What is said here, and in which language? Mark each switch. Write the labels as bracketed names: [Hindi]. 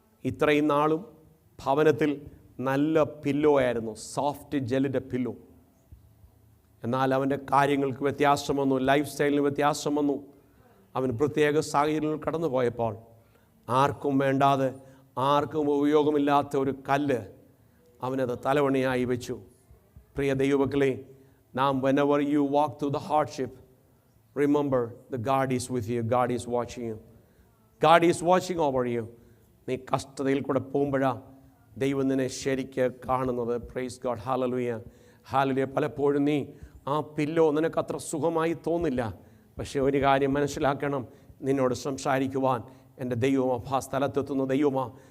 [Malayalam] ഇത്രയും നാളും ഭവനത്തിൽ നല്ല പില്ലോ ആയിരുന്നു, സോഫ്റ്റ് ജെല്ലിൻ്റെ പില്ലോ. എന്നാൽ അവൻ്റെ കാര്യങ്ങൾക്ക് വ്യത്യാസം വന്നു, ലൈഫ് സ്റ്റൈലിന് വ്യത്യാസം വന്നു. അവൻ പ്രത്യേക സാഹചര്യങ്ങൾ കടന്നു പോയപ്പോൾ ആർക്കും വേണ്ടാതെ ആർക്കും ഉപയോഗമില്ലാത്ത ഒരു കല്ല് അവനത് തലവണിയായി വെച്ചു. പ്രിയ ദൈവമക്കളെ, നാം [English] whenever you walk through the hardship, remember the God is with you. God is watching you. God is watching over you. [Malayalam] നീ കഷ്ടതയിൽ കൂടെ പോകുമ്പോഴാണ് ദൈവം നിന്നെ ശരിക്ക് കാണുന്നത്. [English] Praise God. [Malayalam] ഹല്ലേലൂയ. ഹല്ലേലൂയ. പലപ്പോഴും നീ ആ പില്ലോ നിനക്ക് അത്ര സുഖമായി തോന്നില്ല. പക്ഷേ ഒരു കാര്യം മനസ്സിലാക്കണം, നിന്നോട് സംസാരിക്കുവാൻ എൻ്റെ ദൈവം ആ സ്ഥലത്തെത്തുന്ന ദൈവമാണ്.